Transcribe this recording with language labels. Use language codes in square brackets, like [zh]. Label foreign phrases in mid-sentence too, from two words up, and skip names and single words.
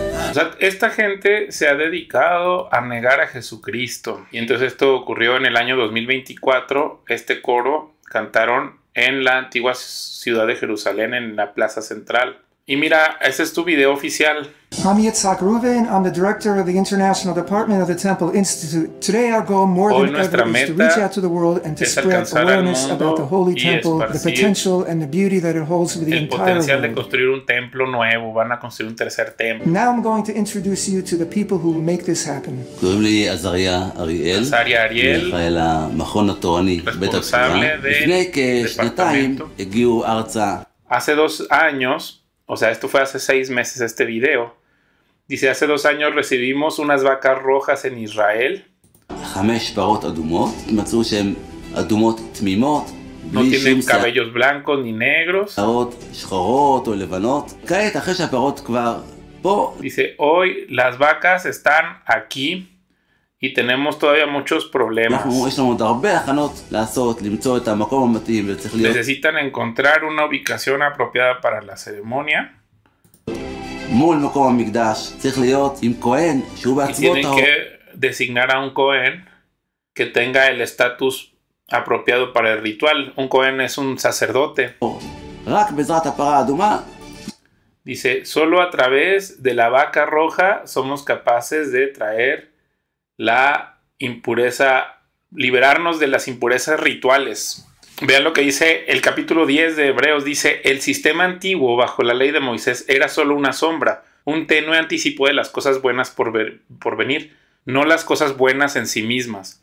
[es] O sea, esta gente se ha dedicado a negar a Jesucristo. Y entonces esto ocurrió en el año 2024. Este coro cantaron en la antigua ciudad de Jerusalén, en la plaza central. Y mira, ese es tu video oficial. [en] I'm Yitzhak Reuven. I'm the director of the International Department of the Temple Institute. Today our goal more than ever is to reach out to the world and to spread awareness about the Holy Temple, the potential and the beauty that it holds for the entire world. [es] El potencial de construir un templo nuevo, van a construir un tercer templo. [en] Now I'm going to introduce you to the people who make this happen. [he] קוראים לי עזריה אריאל, אחראי למכון התורני בית הכתובה. לפני כשנתיים הגיעו ארצה. [es] Hace 2 años, o sea, esto fue hace 6 meses este video. Dice, hace 2 años recibimos unas vacas rojas en Israel. [he] 5 פרות אדומות, מצאו שהן אדומות תמימות. [es] No tienen cabellos blancos ni negros. [he] פרות שחורות או לבנות. כעת, אחרי שהפרות כבר פה. [es] Dice, hoy las vacas están aquí y tenemos todavía muchos problemas. [he] יש לנו עוד הרבה הכנות לעשות, למצוא את המקום המתאים וצריך להיות. [es] Necesitan encontrar una ubicación apropiada para la ceremonia. [he] מול מקום המקדש צריך להיות עם כהן שהוא בעצמו טהור. [es] Tienen que designar a un cohen que tenga el estatus apropiado para el ritual. Un cohen es un sacerdote. [he] רק בעזרת הפרה האדומה. [es] Dice, solo a través de la vaca roja somos capaces de traer la impureza, liberarnos de las impurezas rituales. Vean lo que dice el capítulo 10 de Hebreos. Dice, el sistema antiguo bajo la ley de Moisés era solo una sombra, un tenue anticipo de las cosas buenas por venir, no las cosas buenas en sí mismas.